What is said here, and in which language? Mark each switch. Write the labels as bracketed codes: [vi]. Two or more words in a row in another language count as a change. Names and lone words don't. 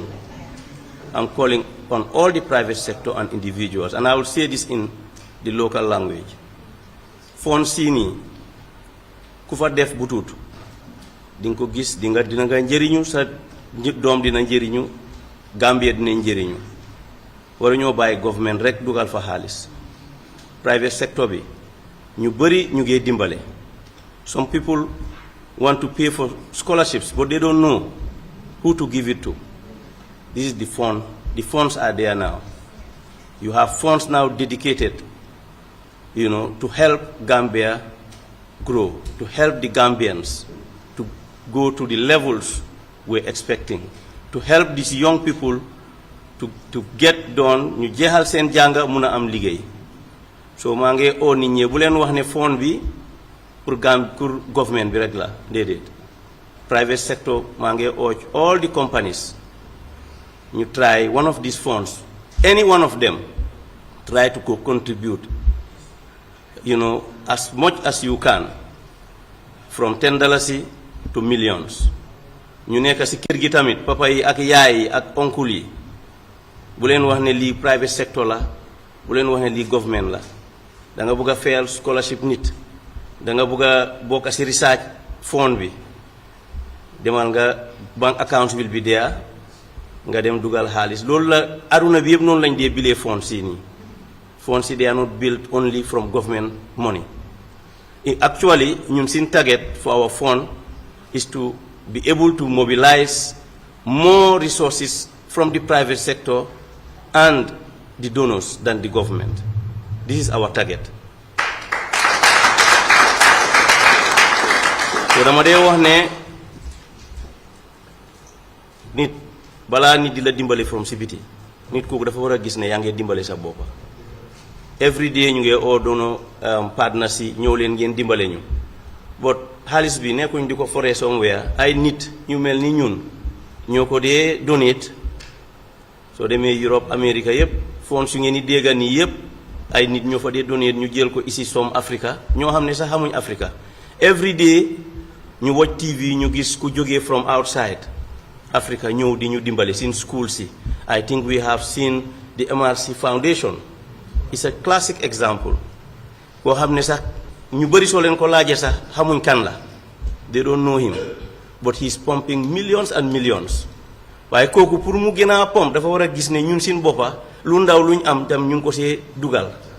[en] I'm calling on all the private sector and individuals, and I will say this in the local language. [wo] Fon sini kufa def butut dinko gis dinga njeriñu sa dom dina njeriñu Gambia dina njeriñu waru ñoo bàyyi government rek dugal fa xaalis [en] private sector [wo] bi ñu bari ñu ngi dimbale. [en] Some people want to pay for scholarships, but they don't know who to give it to. This is the fund. The funds are there now. You have funds now dedicated, to help Gambia grow, to help the Gambians to go to the levels we're expecting, to help these young people to get done, [wo] ñu jéxal seen janga mëna am liggéey. So maa ngi oo nit ñi bu leen wax ne fond bi pour government bi rek la déedéet. [en] Private sector [wo] maa ngi oo [en] all the companies ñu try one of these funds, any one of them, try to contribute, as much as you can, from $10 to millions. [wo] Ñu nekk ci kër gi tamit papa yi ak yaay yi ak oncle yi bu leen wax ne lii private sector la bu leen wax ne lii government la da nga bëgg a fayal scholarship nit da nga bëgg a bokk si research fund bi demal nga [en] bank account will be there [wo] nga dem dugal xaalis loolu la aduna bi yëpp noonu lañ dee bilee fonds si nii fonds si [en] they are not built only from government money. Actually [wo] ñun sin [en] target for our fund is to be able to mobilize more resources from the private sector and the donors than the government. This is our target. [wo] So dama dee wax ne nit balaa nit di la dimbale from si biti nit kooku dafa war a gis ne yaa ngi dimbale sa boppa [en] every day [wo] ñu ngi oo doono partner si ñëw leen ngeen dimbale ñu but xaalis bi nekkuñ di ko foree somewhere ay nit ñu mel ni ñun ñoo ko dee donate soo demee Europe America yëpp fonds su ngeen di dégga nii yëpp ay nit ñoo fa dee donate ñu jël ko ici som Africa ñoo xam ne sax xamuñ Africa [en] every day [wo] ñu [en] watch TV [wo] ñu gis ku jógee [en] from outside Africa [wo] ñëw di ñu dimbale sin school si [en] I think we have seen the MRC Foundation. It's a classic example [wo] koo xam ne sax ñu bëri soo leen ko laajee sax xamuñ kan la [en] they don't know him but he's pumping millions and millions [wo] waaye kooku pour mu gën a pomp dafa war a gis ne ñun sin boppa lu ndaw luñ am tam ñu ngi ko see dugal